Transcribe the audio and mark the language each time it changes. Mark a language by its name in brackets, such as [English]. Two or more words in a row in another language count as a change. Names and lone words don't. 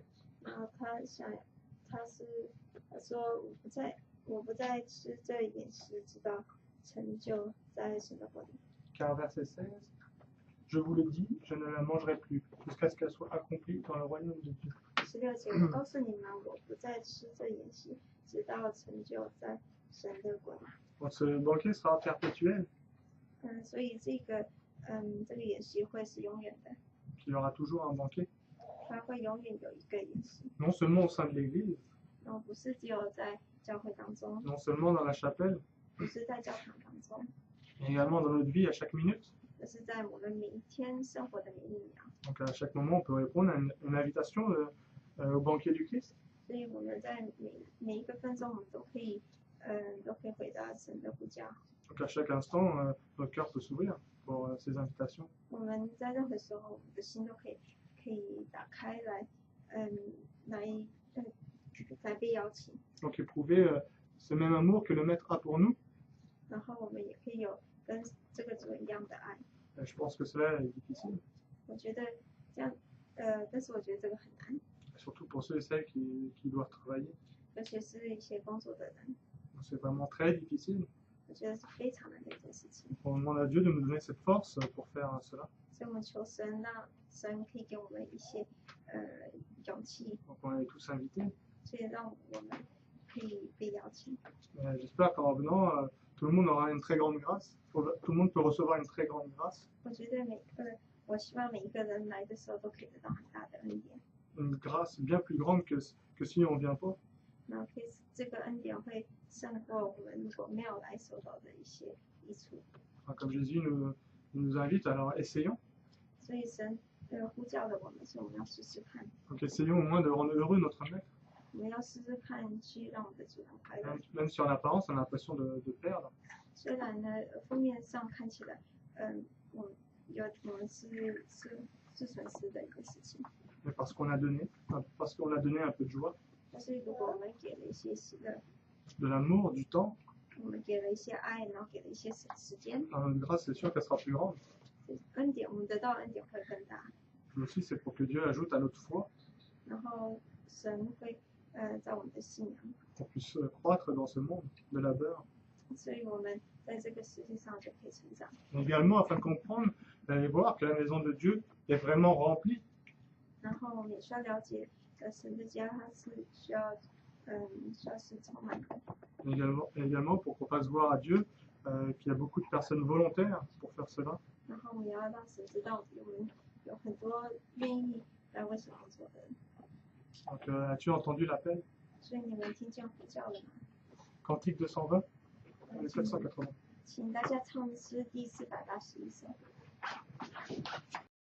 [Chinese] 然后他说我不再吃这一点食，直到成就在神的国里。 [French] Car verset 16, je vous le dis, je ne la mangerai plus, jusqu'à ce qu'elle soit accomplie dans le royaume de Dieu. [Chinese] 16 节，我告诉你们，我不再吃这筵席，直到成就在神的国里。 [French] Donc ce banquet sera perpétuel, [Chinese] 所以这个筵席会是永远的， [French] il y aura toujours un banquet, [Chinese] 它会永远有一个筵席， [French] non seulement au sein de l'Église, [Chinese] 然后不是只有在教会当中， [French] non seulement dans la chapelle, [Chinese] 不是在教堂当中， [French] mais également dans notre vie à chaque minute. [Chinese] 而是在我们每一天生活的每一秒。 [French] Donc à chaque moment, on peut répondre à une invitation au banquet du Christ. [Chinese] 所以我们在每一个分钟，我们都可以回答神的呼叫。 [French] Donc à chaque instant, notre cœur peut s'ouvrir pour ces invitations. [Chinese] 我们在任何时候，我们的心都可以打开来被邀请。 [French] Donc éprouver ce même amour que le Maître a pour nous. [Chinese] 然后我们也可以有跟这个主一样的爱。 [French] Et je pense que cela est difficile, [Chinese] 我觉得这样，但是我觉得这个很难， [French] surtout pour ceux et celles qui doivent travailler. [Chinese] 尤其是一些工作的人， [French] Donc, c'est vraiment très difficile. [Chinese] 我觉得是非常难的一件事情。 [French] On demande à Dieu de nous donner cette force pour faire cela. [Chinese] 所以我们求神，让神可以给我们一些勇气， [French] Donc on est tous invités. [Chinese] 所以让我们可以被邀请。 [French] J'espère qu'en revenant, tout le monde aura une très grande grâce. Tout le monde peut recevoir une très grande grâce. [Chinese] 我觉得我希望每一个人来的时候都可以得到很大的恩典， [French] Une grâce bien plus grande que si on ne vient pas. [Chinese] 然后这个恩典会胜过我们如果没有来收到的一些益处。 [French] Enfin, comme Jésus nous invite, alors essayons. [Chinese] 所以神呼叫了我们，所以我们要试试看， [French] Donc essayons au moins de rendre heureux notre Maître. [Chinese] 我们要试试看去让我们的主人快乐。 [French] Même si en apparence, on a l'impression de perdre. [Chinese] 虽然呢，封面上看起来，我们是损失的一个事情， [French] Mais parce qu'on a donné un peu de joie, [Chinese] 但是如果我们给了一些喜乐， [French] de l'amour, du temps, [Chinese] 我们给了一些爱，然后给了一些时间， [French] alors notre grâce, c'est sûr qu'elle sera plus grande. [Chinese] 恩典，我们得到的恩典会更大。 [French] Mais aussi, c'est pour que Dieu ajoute à notre foi, [Chinese] 然后神会在我们的信仰， [French] qu'on puisse croître dans ce monde de labeur. [Chinese] 所以我们在这个世界上就可以成长。 [French] Mais également, afin de comprendre et voir que la maison de Dieu est vraiment remplie. [Chinese] 然后我们也需要了解，神的家它是需要是充满的。 [French] Également pour qu'on fasse voir à Dieu qu'il y a beaucoup de personnes volontaires pour faire cela. [Chinese] 然后我们也要让神知道，我们有很多愿意来为神工作的人。 [French] Donc, as-tu entendu l'appel? [Chinese] 所以你们听见呼叫了吗？ [French] Cantique 220, le 480. [Chinese] 请大家唱诗第481首。